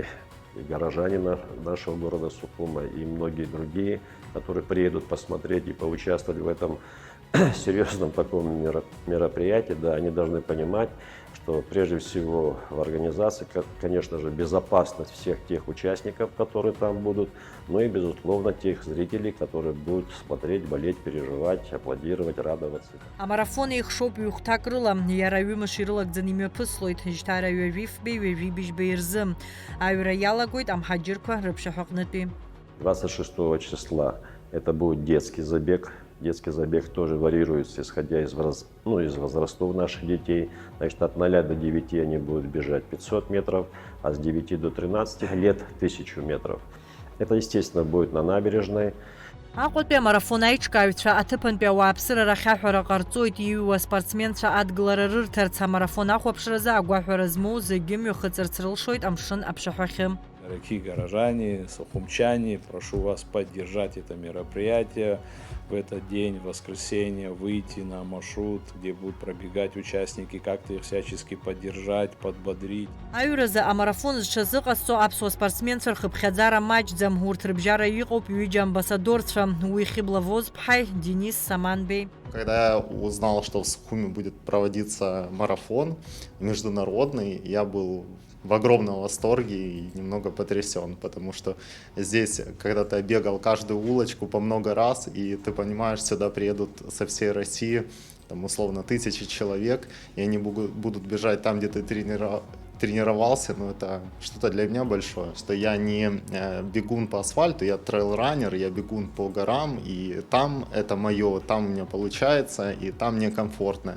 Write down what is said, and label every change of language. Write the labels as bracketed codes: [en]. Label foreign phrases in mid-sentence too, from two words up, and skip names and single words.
[ru] и горожане нашего города Сухума и многие другие, которые приедут посмотреть и поучаствовать в этом серьезном таком мероприятии, да, они должны понимать, что прежде всего в организации, конечно же, безопасность всех тех участников, которые там будут, ну и, безусловно, тех зрителей, которые будут смотреть, болеть, переживать, аплодировать, радоваться. [ab] А марафон ихшоуп ҩ-хәҭак рыла, иара ҩымш ирылагӡаны имҩаԥыслоит, ҳжьҭара ҩажәифбеи ҩажәибжьбеи рзы. Аҩра иалагоит амҳаџьырқәа рыԥшаҳәаҟнытәи. [ru] 26 числа это будет детский забег. Детский забег тоже варьируется, исходя из возрастов наших детей. Значит, от 0 до 9 они будут бежать 500 метров, а с 9 до 13 лет 1000 метров. Это, естественно, будет на набережной. [ab] Аҟәатәи амарафон аиҿкааҩцәа аҭыԥантәи ауааԥсырара ахьаҳәара ҟарҵоит, иҩуа спортсменцәа адгылара рырҭарц. Амарафон ахәаԥшразы агәаҳәара змоу зегьы мҩахыҵырц рылшоит амшын аԥшаҳәахьы. [ru] Дорогие горожане, сухумчане, прошу вас поддержать это мероприятие. В этот день, в воскресенье, выйти на маршрут, где будут пробегать участники, как-то их всячески поддержать, подбодрить. [ab] Аҩразы амарафон зҽазыҟасҵо аԥсуа спортсменцәа рхыԥхьаӡара маҷӡам. Урҭ рыбжьара иҟоуп ҩыџьа амбассадорцәа. Уи Хибла Возԥҳаи, Денис Саманбеи. [ru] Когда я узнал, что в Сухуми будет проводиться марафон международный, я был в огромном восторге и немного потрясен, потому что здесь, когда ты бегал каждую улочку по много раз, и ты понимаешь, сюда приедут со всей России, там условно 1000 человек, и они будут бежать там, где ты тренировался, но это что-то для меня большое, что я не бегун по асфальту, я трейл-раннер, я бегун по горам, и там это мое, там у меня получается, и там мне комфортно.